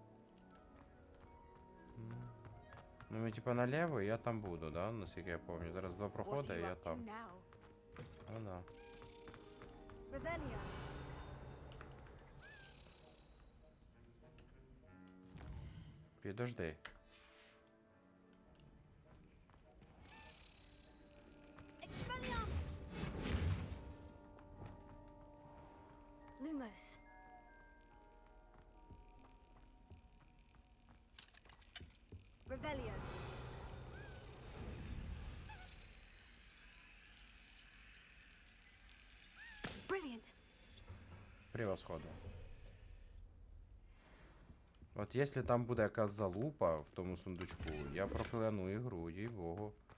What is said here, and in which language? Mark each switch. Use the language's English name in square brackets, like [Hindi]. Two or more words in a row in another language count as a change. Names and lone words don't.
[Ukrainian] Ну ми [Russian] типа налево, [Ukrainian] і я там буду, да? Наскільки я пам'ятаю. Зараз 2 проходи, і я там. Ну да. [Latin] Revelio. [Ukrainian] Підожди. [Latin] Expelliarmus. Lumos. Revelio. [English] Brilliant. [Russian] Превосходно. [Ukrainian] От якщо там буде якась залупа в тому сундучку, я прокляну ігру, їй-богу.